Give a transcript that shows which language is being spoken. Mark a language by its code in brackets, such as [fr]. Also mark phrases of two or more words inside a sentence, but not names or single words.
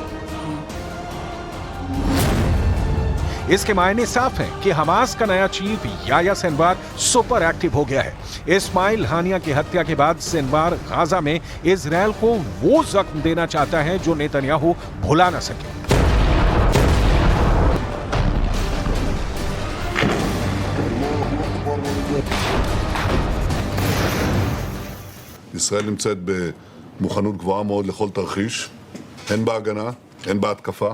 [hi] इसके मायने साफ है कि हमास का नया चीफ याह्या सिनवार [en] super active [hi] हो गया है। इस्माइल हानिया की हत्या के बाद सिनवार गाजा में इजरायल को वो जख्म देना चाहता है जो नेतन्याहू भुला न सके। [he] ישראל נמצאת במוכנות גבוהה מאוד לכל תרחיש, הן בהגנה, הן בהתקפה.